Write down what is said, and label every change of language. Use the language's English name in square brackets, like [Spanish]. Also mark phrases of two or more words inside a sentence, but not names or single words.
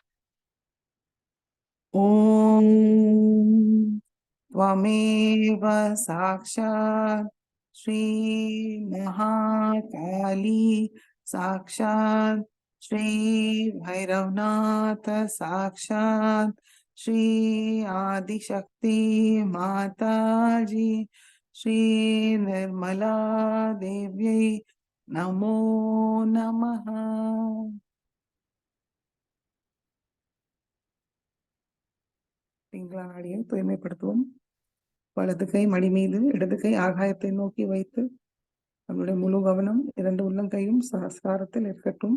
[Sanskrit] ஓம் त्वमेव साक्षात् श्री महाकाली साक्षात् श्री भैरवनाथ साक्षात् श्री आदिशक्ति माताजी श्री निर्मला देव्यै नमो नमः. [Tamil] பிங்களா நாடியை தூய்மைப்படுத்துவோம். வலது கை மடி மீது, இடது கை ஆகாயத்தை நோக்கி வைத்து நம்முடைய முழு கவனம் இரண்டு உள்ளங்கையும் சஹஸ்ராரத்தில் இருக்கட்டும்.